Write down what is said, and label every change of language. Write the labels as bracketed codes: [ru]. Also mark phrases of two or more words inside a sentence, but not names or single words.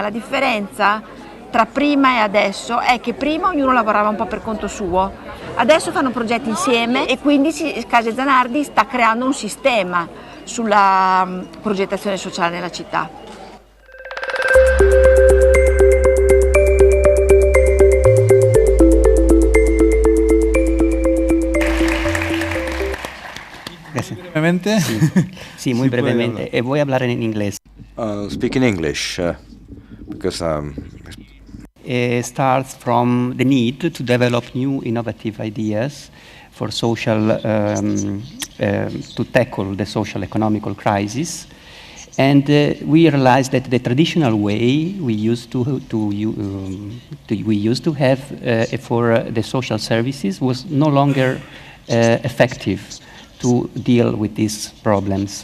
[it] La differenza tra prima e adesso è che prima ognuno lavorava un po' per conto suo, adesso fanno progetti insieme e quindi Case Zanardi sta creando un sistema sulla progettazione sociale nella città. [es] Brevemente. Sí, muy brevemente. Voy a hablar en inglés. [en] Speak in English, because Starts from the need to develop new innovative ideas for social, to tackle the social economical crisis, And we realized that the traditional way we used to have for the social services was no longer effective to deal with these problems.